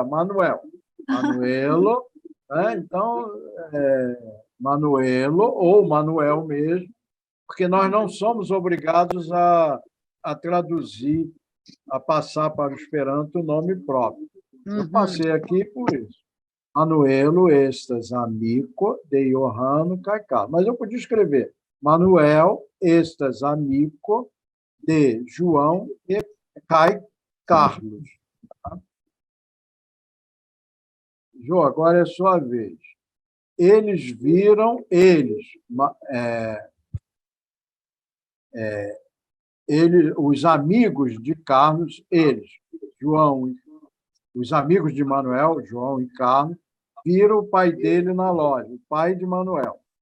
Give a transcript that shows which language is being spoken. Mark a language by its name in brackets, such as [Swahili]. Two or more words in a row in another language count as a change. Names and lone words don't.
[Portuguese] Manuel, Manuelo, né? Então, Manuelo ou Manuel mesmo, porque nós não somos obrigados a traduzir, a passar para o Esperanto o nome próprio. Eu Uhum. passei aqui por isso. [Esperanto] Manuelo estas amico de Johanno Cacá. [Portuguese] Mas eu podia escrever [Esperanto] Manuel estas amico de João e Cai Carlos. [Portuguese] Jô, agora é sua vez. Eles, os amigos de Carlos, João, os amigos de Manuel, João e Carlos, viram o pai dele na loja, o pai de Manuel.